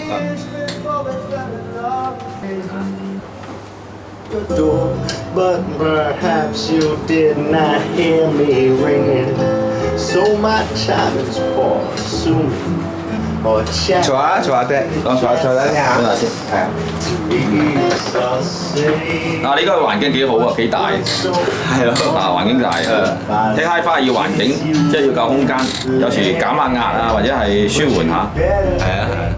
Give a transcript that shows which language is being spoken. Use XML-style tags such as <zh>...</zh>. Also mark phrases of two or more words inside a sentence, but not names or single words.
<en>But perhaps you did not hear me ringing. So my time is consuming.</en> <yue>坐下爹，坐下你下。係啊。嗱，你呢個環境幾好啊，幾大。係咯。環境大啊。睇 HiFi 要環境，即係要夠空間，有時減下壓啊，或者係舒緩下。係啊。</yue>